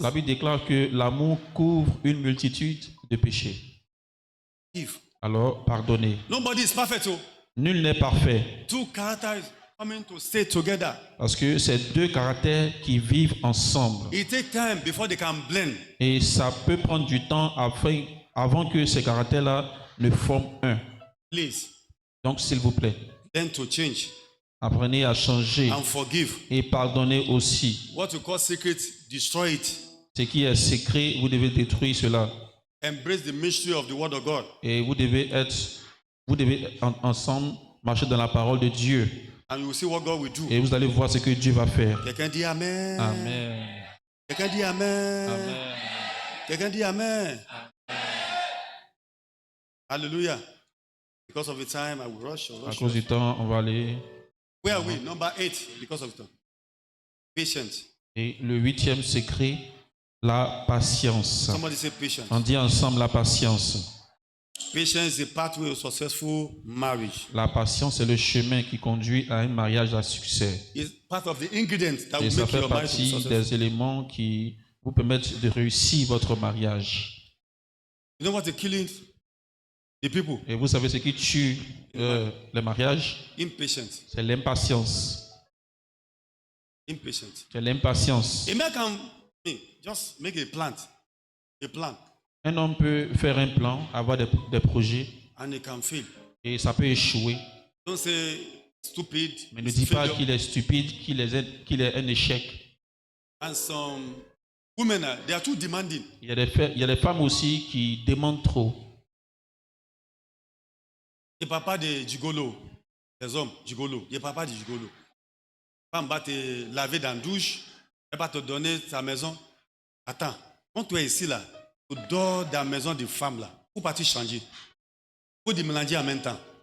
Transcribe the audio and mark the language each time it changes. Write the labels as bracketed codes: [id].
[fr] La Bible déclare que l'amour couvre une multitude de péchés. [en] If [fr] Alors, pardonnez. [en] nobody is perfect, so [fr] Nul n'est parfait [en] two characters coming to stay together. [fr] parce que c'est deux caractères qui vivent ensemble. [en] It takes time before they can blend. [fr] Et ça peut prendre du temps avant que ces caractères-là ne forment un. [en] Please, [fr] Donc, s'il vous plaît, [en] learn to change [fr] apprenez à changer [en] and forgive. [fr] et pardonnez aussi. [en] What you call secret, destroy it. [fr] Ce qui est secret, vous devez détruire cela. [en] Embrace the mystery of the word of God. [fr] Et vous devez ensemble marcher dans la parole de Dieu. [en] And you will see what God will do. [fr] Et vous allez voir ce que Dieu va faire. Quelqu'un dit Amen. Amen. Quelqu'un dit Amen. Amen. Quelqu'un dit Amen. Hallelujah. [en] Because of the time, I will rush. [fr] À cause du temps, on va aller. [en] Where are we? Number 8. Because of the time. Patience. [fr] Et le 8e secret, la patience. [en] Somebody say patience. [fr] On dit ensemble la patience. [en] Patience is a pathway of successful marriage. [fr] La patience est le chemin qui conduit à un mariage à succès. [en] It's part of the ingredients that [fr] Et [en] will [fr] ça [en] make [fr] fait [en] your marriage [fr] partie [en] successful. [fr] des éléments qui vous permettent de réussir votre mariage. [en] You know what is killing the people? [fr] Et vous savez ce qui tue le mariage? [en] Impatience. [fr] C'est l'impatience. [en] Impatience. [fr] C'est l'impatience. [en] A man can just make a plant. A plan. [fr] Un homme peut faire un plan, avoir des projets, [en] And it can fail. [fr] et ça peut échouer. [en] Don't say stupid. [fr] Mais ne [en] it's [fr] dis pas [en] failure. [fr] qu'il est stupide, qu'il est un échec. [en] And some women, they are too demanding. [fr] Il y a des femmes aussi qui demandent trop. Les papas de gigolo, les hommes gigolo, les papas de gigolo. Femme va te laver dans la douche, elle va te donner sa maison. Attends, quand tu es ici là, tu dors dans la maison de femme là, pour partir changer. Pour te mélanger en même temps.